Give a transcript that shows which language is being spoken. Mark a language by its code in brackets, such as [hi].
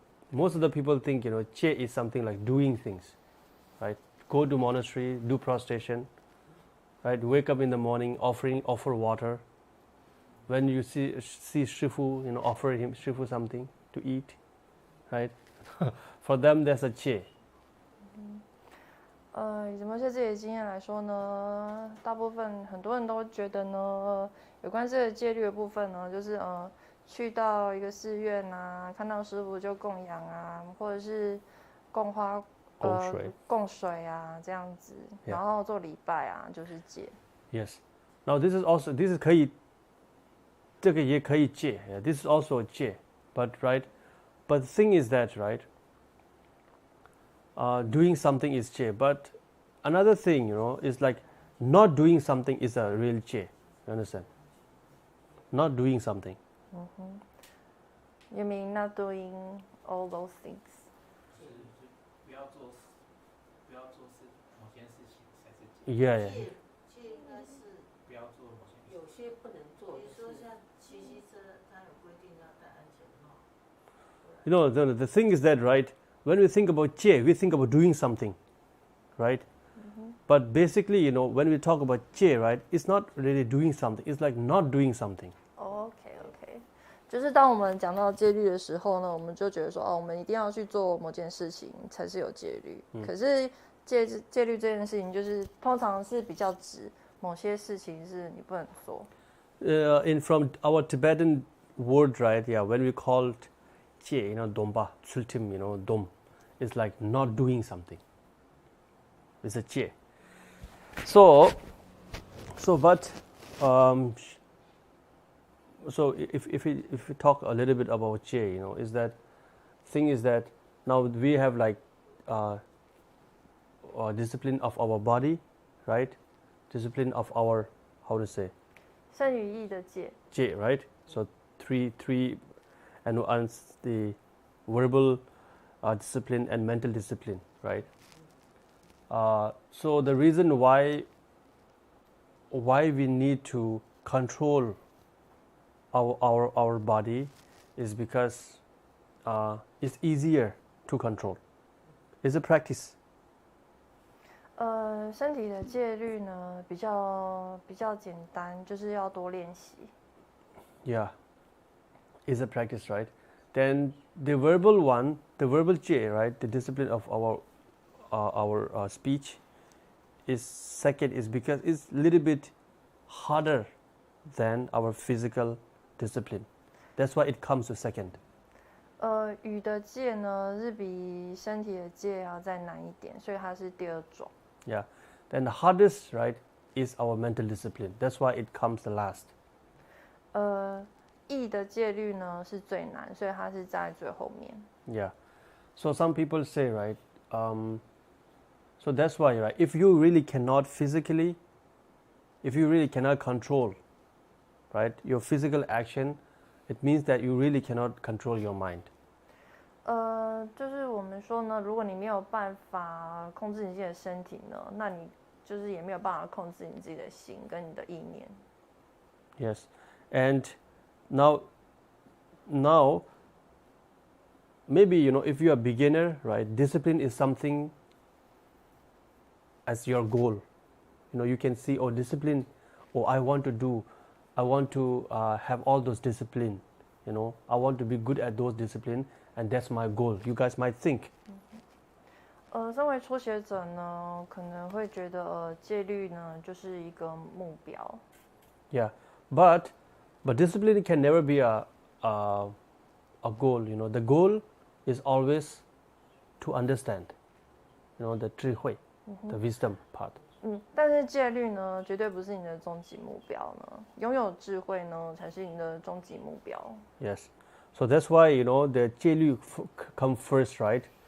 [en] Most of the people think Che is something like doing things, right? Go to monastery, do prostration, right? Wake up in the morning, offer water. When you see Shifu, offer him Shifu something to eat, right? For them, that's a Che. [zh] 以摩羯自己的经验来说呢，大部分很多人都觉得呢，有关这个戒律的部分呢，就是去到一个寺院啊，看到师父就供养啊，或者是供花、供水啊这样子，然后做礼拜啊，就是戒。 [en] Yes. Now this is [zh] 可以，这个也可以戒。 [en] This is also a 戒 but the thing is that doing something is 戒 but another thing is like not doing something is a real 戒 you understand not doing something You mean not doing all those things [zh] 不要做事某件事情才是戒 [en] yeah [zh] 戒应该是不要做某件事有些不能做，比如说像骑机车，它有规定要戴安全帽。 [en] the thing is that when we think about 戒 we think about doing something right but basically when we talk about 戒 it's not really doing something it's like not doing something [zh] OK 就是当我们讲到戒律的时候呢，我们就觉得说我们一定要去做某件事情才是有戒律可是戒律这件事情就是通常是比较指某些事情是你不能做 [en] from our Tibetan word when we called 戒 domba tsultim dom is like not doing something it's a 戒 so but so if we talk a little bit about 戒 is that thing is that now we have like discipline of our body right discipline of our how to say [zh] 身语意的戒 [en] right so three and the verbal discipline and mental discipline right so the reason why we need to control our body is because it's easier to control it's a practice [zh] 身体的戒律呢比较简单就是要多练习 [en] yeah is a practice right then the verbal 戒 right the discipline of our speech is second is because it's a little bit harder than our physical discipline that's why it comes to second [zh] 语的戒呢是比身体的戒要再难一点所以它是第二种 [en] yeah then the hardest right is our mental discipline that's why it comes the last [zh] 意的戒律呢是最难所以它是在最后面 [en] yeah so some people say right so that's why right if you really cannot physically if you really cannot control right your physical action it means that you really cannot control your mind [zh] 就是我们说呢如果你没有办法控制你自己的身体呢那你就是也没有办法控制你自己的心跟你的意念 [en] yes and now maybe if you are a beginner right discipline is something as your goal you can see discipline I want to have all those discipline I want to be good at those discipline and that's my goal you guys might think [zh] 身为初学者呢可能会觉得戒律呢就是一个目标 [en] yeah but But discipline can never be a goal. The goal is always to understand. The 智慧 the wisdom part. [zh] 但是戒律呢，绝对不是你的终极目标呢。拥有智慧呢，才是你的终极目标。 [en] Yes. So that's why the 戒律 come first, right?